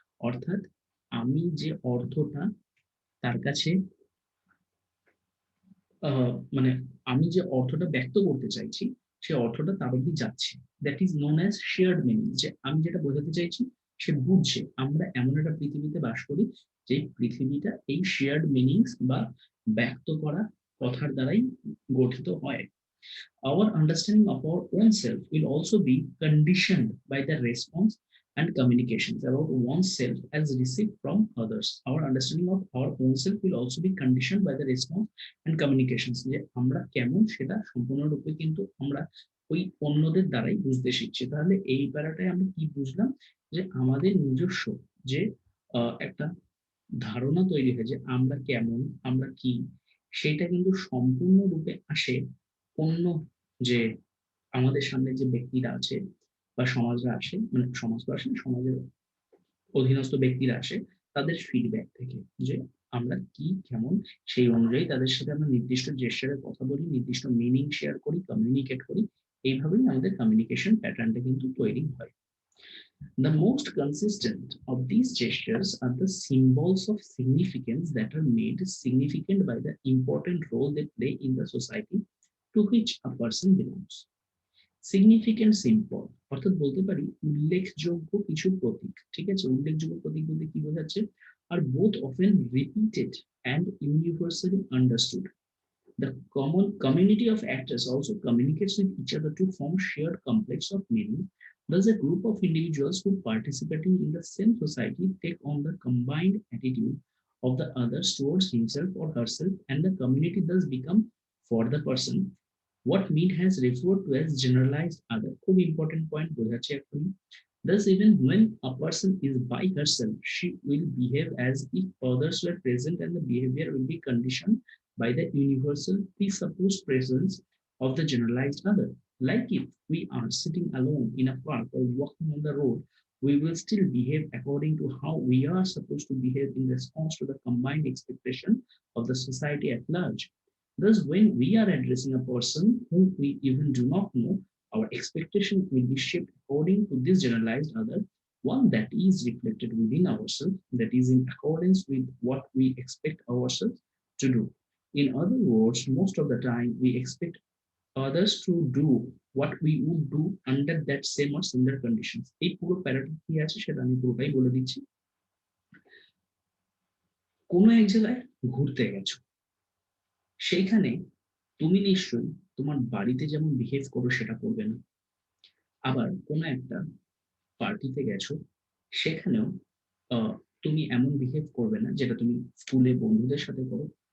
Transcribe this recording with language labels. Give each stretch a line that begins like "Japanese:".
Bangla: অর্থাৎ আমি যে অর্থটা তার কাছে মানে আমি যে অর্থটা ব্যক্ত করতে চাইছি সে অর্থটা তার অব্দি যাচ্ছে,
English: That is known as shared meaning.
Bangla: যে আমি যেটা বোঝাতে চাইছি সে বুঝছে। আমরা এমন একটা পৃথিবীতে বাস করি যে পৃথিবীটা এই শেয়ার্ড মিনিংস বা ব্যক্ত করা কথার দ্বারাই গঠিত হয়।
English: Our understanding of our own self will also be conditioned by the response and communications about oneself as received from others. Our understanding of our own self will also be conditioned by the response and communications.
Bangla: যে আমরা কেমন সেটা সম্পূর্ণরূপে কিন্তু আমরা ওই অন্যদের দ্বারাই বুঝতে শিখছি। তাহলে এই প্যারাটায় আমরা কি বুঝলাম, যে আমাদের নিজস্ব যে একটা ধারণা তৈরি হয় যে আমরা কেমন, আমরা কি, সেটা কিন্তু সম্পূর্ণরূপে আসে অন্য যে আমাদের সামনে যে ব্যক্তিরা আছে বা সমাজরা আসে, মানে সমাজ তো আসে না, সমাজের অধীনস্থ ব্যক্তিরা আসে, তাদের ফিডব্যাক থেকে, যে আমরা কি কেমন সেই অনুযায়ী তাদের সাথে আমরা নির্দিষ্ট জেস্চারে কথা বলি, নির্দিষ্ট মিনিং শেয়ার করি, কমিউনিকেট করি। এইভাবেই আমাদের কমিউনিকেশন প্যাটার্নটা কিন্তু তৈরি হয়।
English: The most consistent of these gestures are the symbols of significance that are made significant by the important role they play in the society to which a person belongs. Significant symbol
Bangla: অর্থাৎ বলতে পারি উল্লেখযোগ্য কিছু প্রতীক, ঠিক আছে? উল্লেখযোগ্য প্রতীক বলতে কি বোঝাচ্ছে?
English: are both often repeated and universally understood. The common community of actors also communicates with each other to form shared complex of meaning. Thus, a group of individuals who participating in the same society take on the combined attitude of the others towards himself or herself, and the community thus become for the person what Mead has referred to as generalized other.
Bangla: খুব
English: important point
Bangla: বোঝাচ্ছে এখনই।
English: Thus, even when a person is by herself, she will behave as if others were present, and the behavior will be conditioned by the universal presupposed presence of the generalized other. Like if we are sitting alone in a park or walking on the road, we will still behave according to how we are supposed to behave in response to the combined expectation of the society at large. Thus, when we are addressing a person whom we even do not know, our expectation will be shaped according to this generalized other, one that is reflected within ourselves, that is in accordance with what we expect ourselves to do. In other words, most of the time we expect others to do what we would do under that same or similar conditions.
Bangla: এই পুরো প্যারাটা কি আছে সেটা আমি পুরোটাই বলে দিচ্ছি। কোনো এক জায়গায় ঘুরতে গেছো, সেইখানে তুমি নিশ্চয়ই তোমার বাড়িতে যেমন বিহেভ করো সেটা করবে না। আবার কোনো একটা পার্টিতে গেছো, সেখানেও তুমি এমন বিহেভ করবে না যেটা তুমি স্কুলে বন্ধুদের সাথে করো।